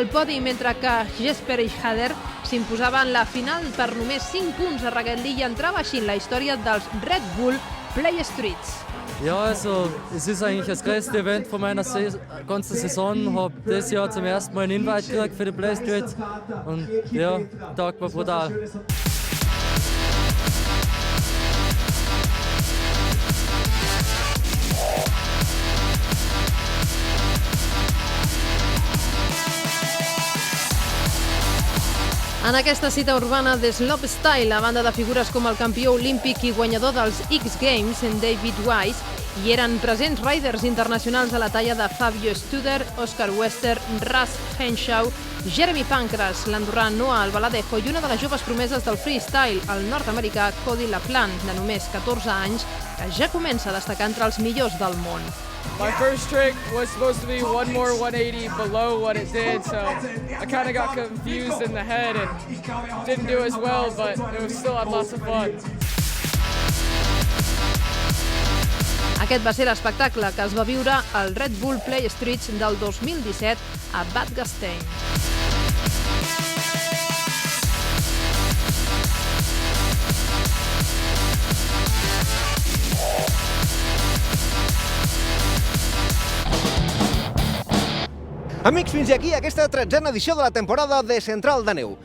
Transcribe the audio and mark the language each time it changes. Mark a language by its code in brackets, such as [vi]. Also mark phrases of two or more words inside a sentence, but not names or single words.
[ca] podi, mentre que Jesper Schader s'imposava en la final per només 5 punts a Ragettli i entrava així en la història dels Red Bull Play Streets. [de] Ja, also es ist eigentlich das größte Event von meiner ganzen Saison. Ich habe dieses Jahr zum ersten Mal einen Invite gekriegt für die Play Streets und ja, der Tag war brutal. [ca] En aquesta cita urbana de slopestyle, a banda de figures com el campió olímpic i guanyador dels X Games, en David Wise, hi eren presents riders internacionals a la talla de Fabio Studer, Oscar Wester, Russ Henshaw, Jeremy Pancras, l'andorrà Noah Albaladejo i una de les joves promeses del freestyle, el nord-americà Cody Laplane, de només 14 anys, que ja comença a destacar entre els millors del món. [en] My first trick was supposed to be one more 180 below what it did, so I kind of got confused in the head and didn't do as well, but it was still had lots of fun. [ca] Aquest va ser l'espectacle que es va viure al Red Bull Play Streets del 2017 a Bad Gastein. Amics, fins aquí aquesta 13a edició de la temporada de Central de Neu.